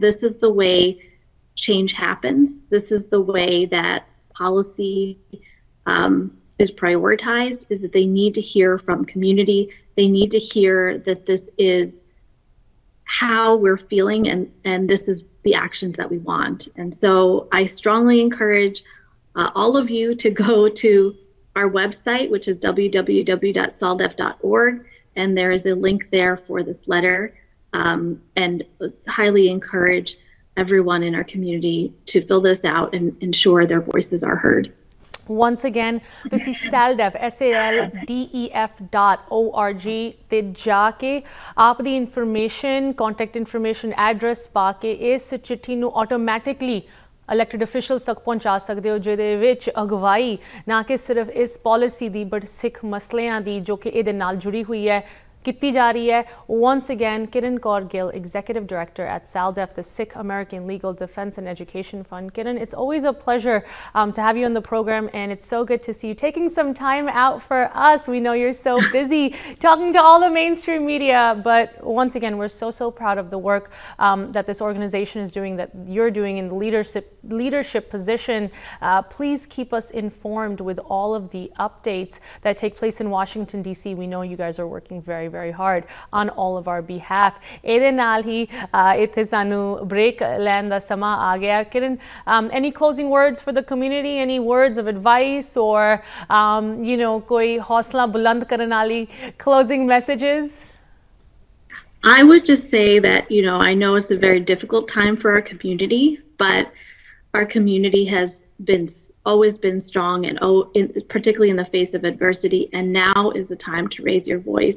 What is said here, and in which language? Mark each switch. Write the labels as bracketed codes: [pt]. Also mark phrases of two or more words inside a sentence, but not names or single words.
[en] This is the way change happens. This is the way that policy is prioritized, is that they need to hear from community. They need to hear that this is how we're feeling and this is the actions that we want. And so I strongly encourage all of you to go to our website, which is www.saldef.org, and there is a link there for this letter, and highly encourage everyone in our community to fill this out and ensure their voices are heard. Once again, [pa] ਤੁਸੀਂ SALDEF SALDEF.org ਤੇ ਜਾ ਕੇ ਆਪ ਦੀ ਇਨਫੋਰਮੇਸ਼ਨ, [en] contact information, [pa] ਐਡਰੈਸ ਪਾ ਕੇ ਇਸ ਚਿੱਠੀ ਨੂੰ ਆਟੋਮੈਟਿਕਲੀ [en] elected officials [pa] ਤੱਕ ਪਹੁੰਚਾ ਸਕਦੇ ਹੋ ਜਿਹਦੇ ਵਿੱਚ ਅਗਵਾਈ ਨਾ ਕਿ ਸਿਰਫ਼ ਇਸ ਪਾਲਿਸੀ ਦੀ ਬਟ ਸਿੱਖ ਮਸਲਿਆਂ ਦੀ ਜੋ ਕਿ ਇਹਦੇ ਨਾਲ ਜੁੜੀ ਹੋਈ ਹੈ ਕੀਤੀ ਜਾ ਰਹੀ ਹੈ. [en] Once again, Kiran Kaur Gill, Executive Director at SALDEF, the Sikh American Legal Defense and Education Fund. Kiran, it's always a pleasure to have you on the program, and it's so good to see you taking some time out for us. We know you're so busy talking to all the mainstream media, but once again, we're so proud of the work that this organization is doing, that you're doing in the leadership position. Please keep us informed with all of the updates that take place in Washington, D.C. We know you guys are working very hard on all of our behalf. [pa] ਇਹਦੇ ਨਾਲ ਹੀ ਇੱਥੇ ਸਾਨੂੰ break ਲੈਣ ਦਾ ਸਮਾਂ ਆ ਗਿਆ. [en] Kiran, any closing words for the community? Any words of advice or you know, [pa] ਕੋਈ ਹੌਸਲਾ ਬੁਲੰਦ ਕਰਨ ਵਾਲੀ [en] closing messages? I would just say that, you know, I know it's a very difficult time for our community, but our community has always been strong, and particularly in the face of adversity, and now is the time to raise your voice.